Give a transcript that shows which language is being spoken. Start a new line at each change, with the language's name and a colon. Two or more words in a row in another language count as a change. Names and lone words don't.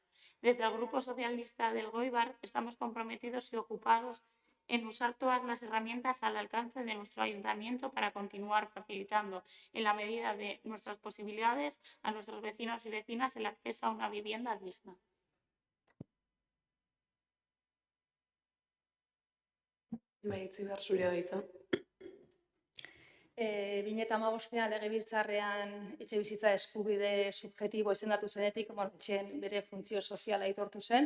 Spanish: Desde el Grupo Socialista del Goibar estamos comprometidos y ocupados en usar todas las herramientas al alcance de nuestro ayuntamiento para continuar facilitando, en la medida de nuestras posibilidades, a nuestros vecinos y vecinas el acceso a una vivienda digna.
Basque: Itziber, zuria da hitza. 2015 legebiltzarrean etxebizitza eskubide subjektibo izendatu zenetik, etxeen bere funtzio soziala aitortu zen.